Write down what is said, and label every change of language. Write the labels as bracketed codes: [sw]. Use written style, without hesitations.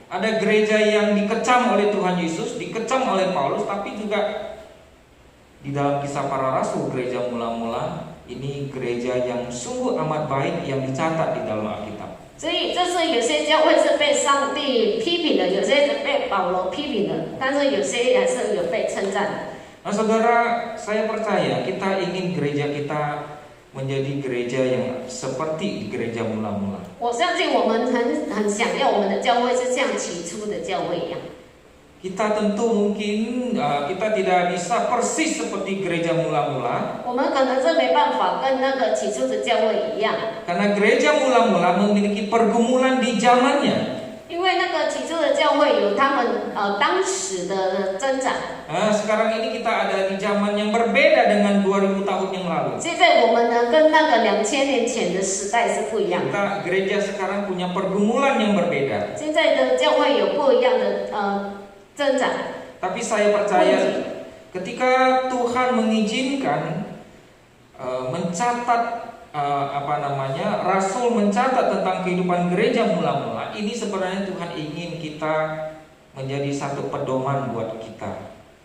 [id] Ada gereja yang dikecam oleh Tuhan Yesus, dikecam oleh Paulus, tapi juga di dalam Kisah Para Rasul gereja mula-mula ini gereja yang sungguh amat baik yang dicatat di dalam Alkitab. [zh] 所以就是有些教会是被上帝批评的，有些是被保罗批评的，但是有些也是有被称赞的。 [id] Nah, saudara, saya percaya kita ingin gereja kita menjadi gereja yang seperti gereja mula-mula. [zh] 我相信我们很想要我们的教会是像起初的教会一样。 [id] Kita tentu mungkin kita tidak bisa persis seperti gereja mula-mula [zh] 我们可能是没办法跟那个起初的教会一样， [id] karena gereja mula-mula memiliki pergumulan di zamannya. [zh] 因为那个起初的教会有他们当时的增长。 [id] Nah, sekarang ini kita ada di zaman yang berbeda dengan 2000 tahun yang lalu. [zh] 现在我们呢跟那个2000年前的时代是不一样的。 [id] Kita gereja sekarang punya pergumulan yang berbeda. [zh] 现在的教会有不一样的增长。 [id] Tapi saya percaya ketika Tuhan mengizinkan mencatat Rasul mencatat tentang kehidupan gereja mula-mula, ini sebenarnya Tuhan ingin kita menjadi satu pedoman buat kita.